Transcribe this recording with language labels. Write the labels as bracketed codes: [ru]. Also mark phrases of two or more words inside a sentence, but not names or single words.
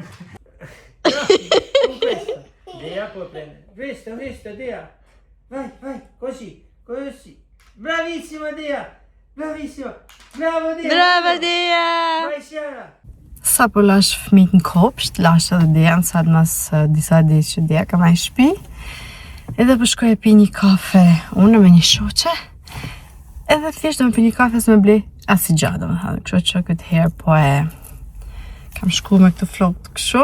[it] Con questo. Dea puoi prendere. Questo, Dea. Vai, così. Bravissima, Dea. Bravissima. Bravo, Dea. Brava Dia! Vai, Sara. [sq] Sa po lash fëmijët në kopsht, lash edhe Dian, sa të mas disa ditë që Dia ka marrë në shtëpi. Edhe po shkoj e pi një kafe, unë me një shoqe. Edhe thjesht do me pi një kafe se me ble asnjë gjë, domethënë, kështu që këtë herë po e kam shku me këtë flok të kështu.